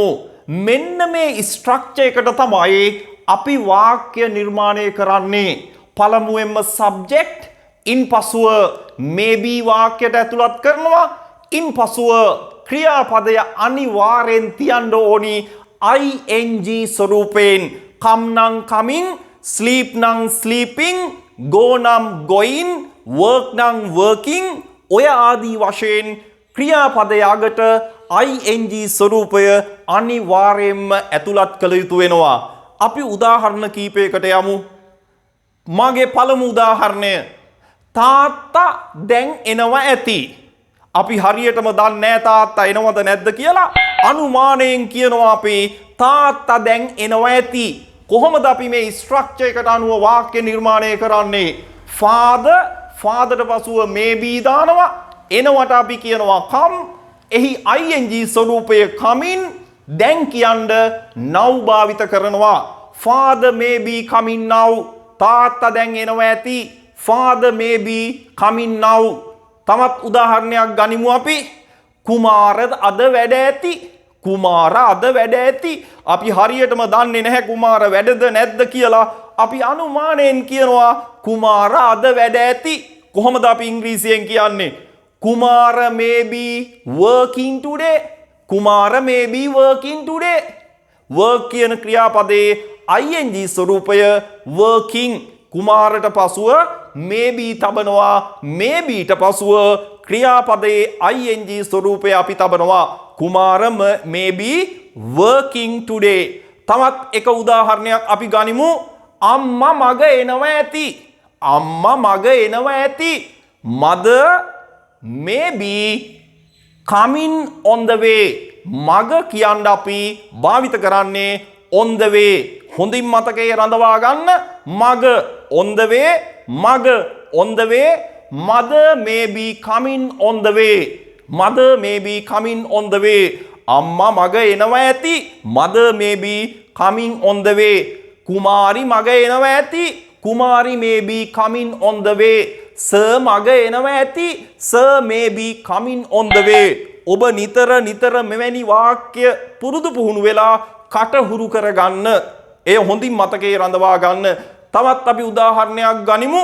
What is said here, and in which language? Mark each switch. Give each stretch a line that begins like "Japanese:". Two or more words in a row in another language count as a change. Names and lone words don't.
Sinhala: මෙන්න මේ ස්ට්‍රක්චර් එකට තමයි අපි වාක්‍ය නිර්මාණය කරන්නේ. පළමුවෙන්ම subject, ඉන්පසුව maybe වාක්‍යයට ඇතුළත් කරනවා. ඉන්පසුව ක්‍රියාපදය අනිවාර්යෙන් තියන්න ඕනි ing ස්වරූපයෙන්. come නම් coming, sleep නම් sleeping, go නම් going, work නම් working, ඔය ආදී වශයෙන් ක්‍රියාපදය අගට ing ස්වරූපය අනිවාර්යයෙන්ම ඇතුළත් කළ යුතු වෙනවා. අපි උදාහරණ කීපයකට යමු. මගේ පළමු උදාහරණය තාත්තා දැන් එනවා ඇති. අපි හරියටම දන්නේ නැහැ තාත්තා එනවද නැද්ද කියලා. අනුමානයෙන් කියනවා අපි තාත්තා දැන් එනවා ඇති. කොහොමද අපි මේ ස්ට්‍රක්චර් එකට අනුව වාක්‍ය නිර්මාණය කරන්නේ? father පසුව maybe දානවා. එනවට අපි කියනවා come. එහි ing ස්වරූපය coming. දැන් කියන්න now භාවිත කරනවා.
English: father may be coming now.
Sinhala: තාත්තා දැන් එනවා ඇති.
English: father may be coming now.
Sinhala: තමත් උදාහරණයක් ගනිමු අපි. කුමාර අද වැඩ ඇති. කුමාර අද වැඩ ඇති. අපි හරියටම දන්නේ නැහැ කුමාර වැඩද නැද්ද කියලා. අපි අනුමානයෙන් කියනවා කුමාර අද වැඩ ඇති. කොහොමද අපි ඉංග්‍රීසියෙන් කියන්නේ? කුමාර
English: may be working today. කුමාර may be working today. work
Sinhala: කියන ක්‍රියාපදයේ ing ස්වරූපය
English: working.
Sinhala: කුමාරට පසුව maybe තබනවා. maybe ට පසුව ක්‍රියාපදයේ ing ස්වරූපය අපි තබනවා.
English: කුමාර may be working today.
Sinhala: තවත් එක උදාහරණයක් අපි ගනිමු. අම්මා මග එනවා ඇති. අම්මා මග එනවා ඇති.
English: mother may be coming on the way.
Sinhala: මග කියන්න අපි භාවිත කරන්නේ
English: on the way.
Sinhala: හොඳින් මතකයේ රඳවා ගන්න.
English: මග on the way, මග on the way, mother may be coming on the way. mother may be coming on the way.
Sinhala: අම්මා මග එනවා ඇති.
English: mother may be coming on the way. කුමාරි
Sinhala: මග එනවා ඇති.
English: කුමාරි may be coming on the way.
Sinhala: sir මග එනවා ඇති.
English: sir may be coming on the way.
Sinhala: ඔබ නිතර මෙවැනි වාක්‍ය පුරුදු පුහුණු වෙලා කටහුරු කරගන්න. එය හොඳින් මතකයේ රඳවා ගන්න. තවත් අපි උදාහරණයක් ගනිමු.